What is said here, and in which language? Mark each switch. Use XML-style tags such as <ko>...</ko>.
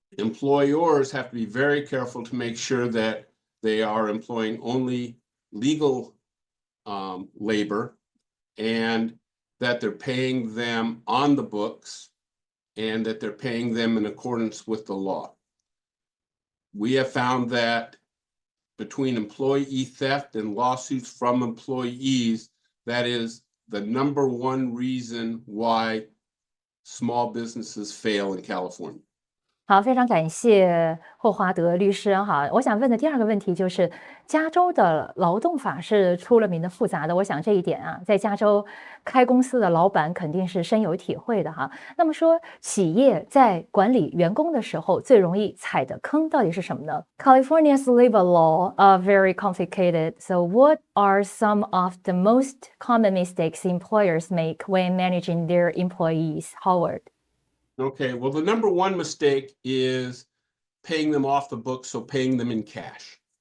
<en>Employers have to be very careful to make sure that they are employing only legal labor and that they're paying them on the books and that they're paying them in accordance with the law. We have found that between employee theft and lawsuits from employees, that is the number one reason why small businesses fail in California.</en> <zh>好，非常感谢霍华德律师我想问的第二个问题就是，加州的劳动法是出了名的复杂的，我想这一点在加州开公司的老板肯定是深有体会的那么说，企业在管理员工的时候最容易踩的坑到底是什么呢？</zh> <en>California's labor law are very complicated, so what are some of the most common mistakes employers make when managing their employees, Howard? Okay, well, the number one mistake is paying them off the books, so paying them in cash.</en>